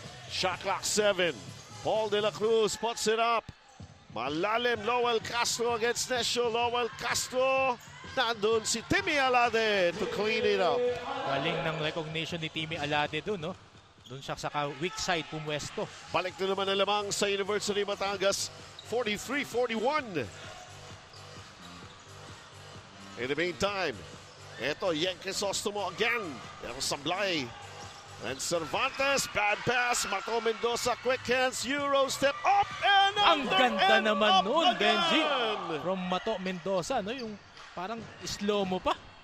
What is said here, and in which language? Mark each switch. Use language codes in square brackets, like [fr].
[en] Shot clock 7. Paul De La Cruz puts it up. [tl] Malalim Lowell Castro against Nescio. Lowell Castro. Nandun si Timmy Alade to clean it up. Galing ng recognition ni Timmy Alade doon, no? Doon siya sa weak side pumwesto. Balik na naman ang lamang sa University of Batangas. 43-41. [en] In the meantime, eto, Yan Crisostomo again. [tl] Pero sablay. [en] And Cervantes, bad pass. Mato Mendoza, quick hands, Euro step up and up. [tl] Ang ganda [en] and [tl] naman noon, [en] again. [tl] Benji. From Mato Mendoza, no? Yung parang slow mo pa.